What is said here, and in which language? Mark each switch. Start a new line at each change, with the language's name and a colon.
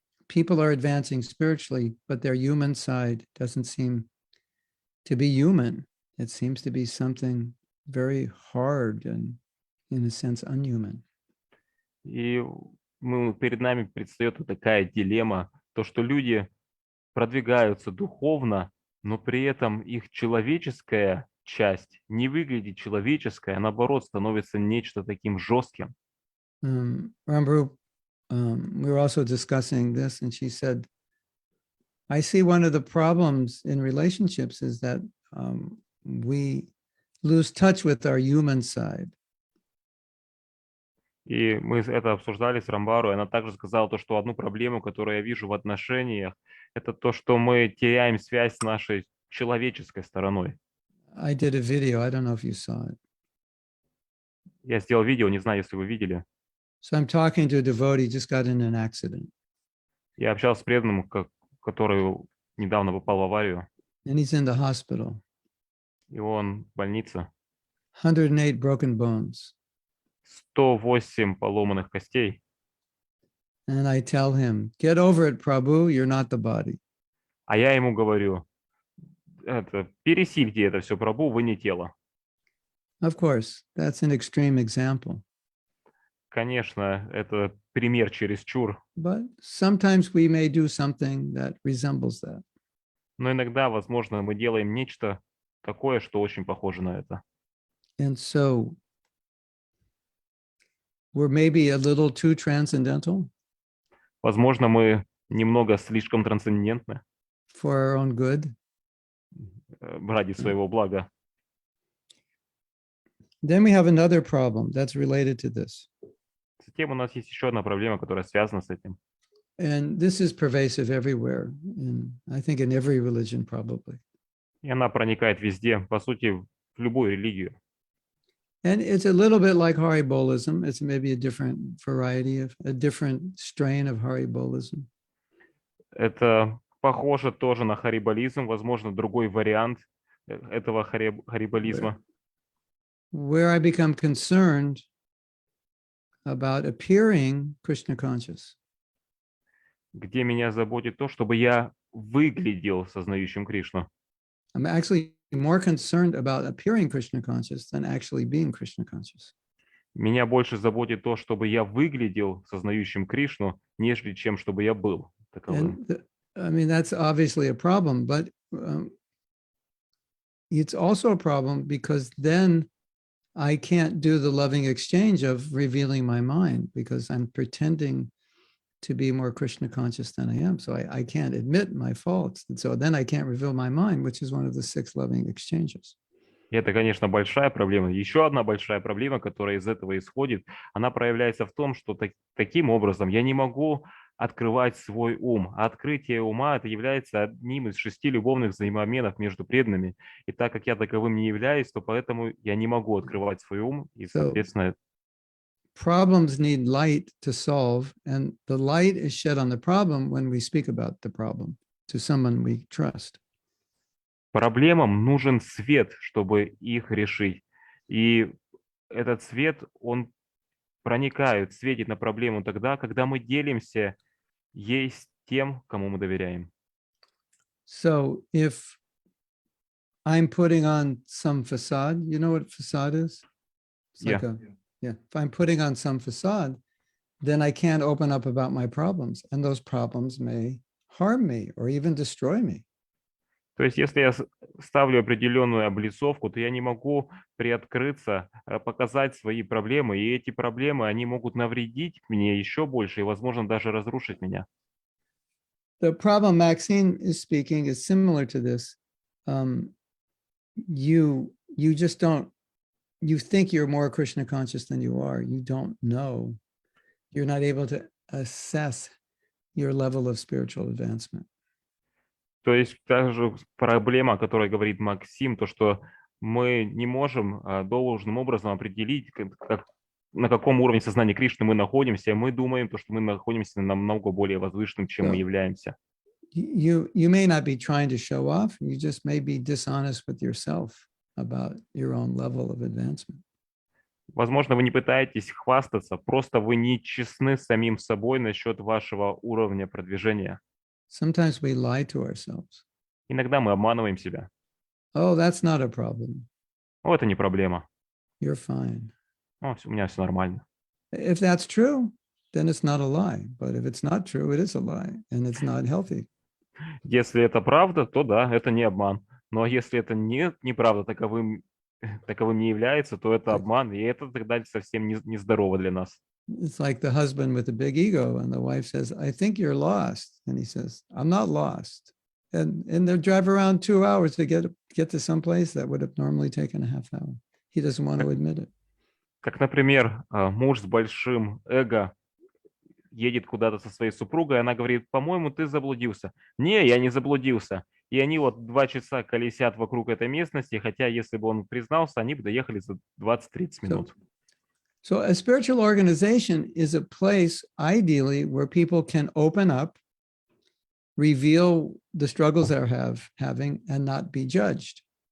English: People are advancing spiritually, but their human side doesn't seem to be human. It seems to be something very hard and, in a sense, unhuman.
Russian: И перед нами предстает такая дилемма, то, что люди продвигаются духовно, но при этом их человеческая часть не выглядит человеческой, а наоборот становится нечто таким жестким.
English: Rambaru, we were also discussing this, and she said I see one of the problems in relationships is that we lose touch with our human side.
Russian: И мы это обсуждали с Рамбару, и она также сказала то, что одну проблему, которую я вижу в отношениях, это то, что мы теряем связь с нашей человеческой стороной.
English: I did a video. I don't know if you saw it.
Russian: Я сделал видео, не знаю, если вы видели.
English: So I'm talking to a devotee, just got in an accident,
Russian: Я общался с преданным, который недавно попал в аварию,
English: and he's in the hospital.
Russian: и он в больнице.
English: 108 broken bones.
Russian: 108 поломанных костей.
English: And I tell him, get over it, Prabhu, you're not the body.
Russian: А я ему говорю, пересильте это все, Прабху, вы не тело.
English: Of course, that's an extreme example.
Russian: Конечно, это пример чересчур,
English: But sometimes we may do something that resembles that.
Russian: но иногда, возможно, мы делаем нечто такое, что очень похоже на это.
English: And so we're maybe a little too transcendental
Russian: Возможно, мы немного слишком трансцендентны
English: for our own good.
Russian: ради своего блага.
English: Then we have another problem that's related to this.
Russian: Затем у нас есть еще одна проблема, которая связана с этим.
English: And this is pervasive everywhere, I think in every religion probably.
Russian: И она проникает везде, по сути, в любую религию.
English: And it's a little bit like haribolism. It's maybe a different variety of, a different strain of haribolism.
Russian: Это похоже тоже на хариболизм, возможно, другой вариант этого хариболизма.
English: Where I become concerned about appearing Krishna conscious.
Russian: Где меня заботит то, чтобы я выглядел сознающим Кришну.
English: I'm actually more concerned about appearing Krishna conscious than actually being Krishna conscious.
Russian: Меня больше заботит то, чтобы я выглядел сознающим Кришну, нежели чем чтобы я был таковым.
English: And I mean, that's obviously a problem, but it's also a problem because then I can't do the loving exchange of revealing my mind because I'm pretending to be more Krishna conscious than I am. So I can't admit my faults. And so then I can't reveal my mind, which is one of the 6 loving exchanges.
Russian: И это, конечно, большая проблема. Еще одна большая проблема, которая из этого исходит, она проявляется в том, что таким образом я не могу открывать свой ум. А открытие ума это является одним из 6 любовных взаимообменов между преданными. И так как я таковым не являюсь, то поэтому я не могу открывать свой ум. И, соответственно,
English: problems need light to solve, and the light is shed on the problem when we speak about the problem to someone we trust.
Russian: проблемам нужен свет, чтобы их решить. И этот свет, он проникает, светит на проблему тогда, когда мы делимся ей с тем, кому мы доверяем.
English: So if I'm putting on some facade, you know what facade is? It's like if I'm putting on some facade, then I can't open up about my problems, and those problems may harm me or even destroy me.
Russian: То есть, если я ставлю определенную облицовку, то я не могу приоткрыться, показать свои проблемы, и эти проблемы, они могут навредить мне еще больше и, возможно, даже разрушить меня.
English: The problem Maxine is speaking is similar to this. You just don't, you think you're more Krishna conscious than you are. You don't know. You're not able to assess your level of spiritual advancement.
Russian: То есть также проблема, о которой говорит Максим, то, что мы не можем должным образом определить, на каком уровне сознания Кришны мы находимся. Мы думаем, то, что мы находимся намного более возвышенным, чем мы являемся.
English: You may not be trying to show off. You just may be dishonest with yourself about your own level of advancement.
Russian: Возможно, вы не пытаетесь хвастаться, просто вы не честны с самим собой насчет вашего уровня продвижения.
English: Sometimes we lie to ourselves.
Russian: Иногда мы обманываем себя.
English: Oh, that's not a problem.
Russian: О, это не проблема.
English: You're fine.
Russian: О, у меня все нормально.
English: If that's true, then it's not a lie. But if it's not true, it is a lie, and it's not healthy.
Russian: Если это правда, то да, это не обман. Но если это неправда, таковым не является, то это обман, и это тогда совсем нездорово для нас.
English: It's like the husband with a big ego, and the wife says, I think you're lost. And he says, I'm not lost. And they drive around 2 hours to get to some place that would have normally taken a half hour. He doesn't want to admit it.
Russian: Как, например, муж с большим эго едет куда-то со своей супругой, она говорит, по-моему, ты заблудился. Не, я не заблудился. И они вот 2 часа колесят вокруг этой местности, хотя если бы он признался, они бы доехали за 20-30 минут.
English: So a spiritual organization is a place, ideally, where people can open up, reveal the struggles they're having, and not be judged.